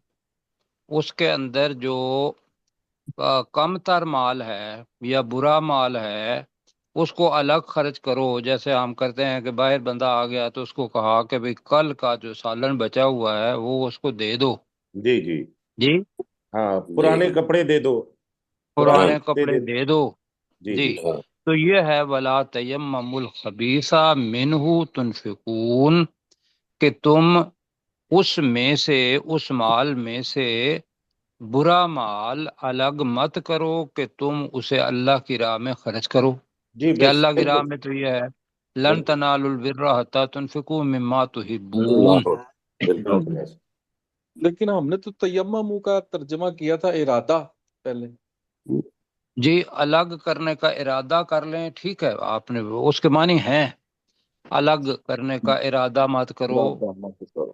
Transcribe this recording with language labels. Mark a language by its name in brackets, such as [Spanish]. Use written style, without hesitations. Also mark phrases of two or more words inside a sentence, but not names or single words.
[Urdu] اس کے اندر جو کم تر مال ہے یا برا مال ہے اس کو الگ خرچ کرو. جیسے ہم کرتے ہیں کہ باہر بندہ آ گیا تو اس کو کہا کہ بھئی کل کا جو سالن بچا ہوا ہے وہ اس کو دے دو. جی جی جی. हाँ, جی پرانے کپڑے دے دو، پرانے पुराने हाँ जूते कपड़े دے دو. دے دو. जी जी, जी। हाँ تو یہ ہے [Arabic] ولا تيمموا الخبيث منه تنفقون, [Urdu] کہ تم اس میں سے، اس مال میں سے برا مال الگ مت کرو کہ تم اسے اللہ کی راہ میں خرچ کرو. जी کیا اللہ کی راہ बिल्कुल میں؟ تو یہ ہے لن बिल्कुल [Arabic] تنالوا البر حتى تنفقوا مما تحبون. [Urdu] اللہ بالکل بالکل ایسے. لیکن ہم نے تو تیمم کا ترجمہ کیا تھا ارادہ پہلے. جی، الگ کرنے کا ارادہ کر لیں، ٹھیک ہے، آپ نے اس کے معنی ہیں، الگ کرنے کا ارادہ مت کرو. ارادہ مت کرو.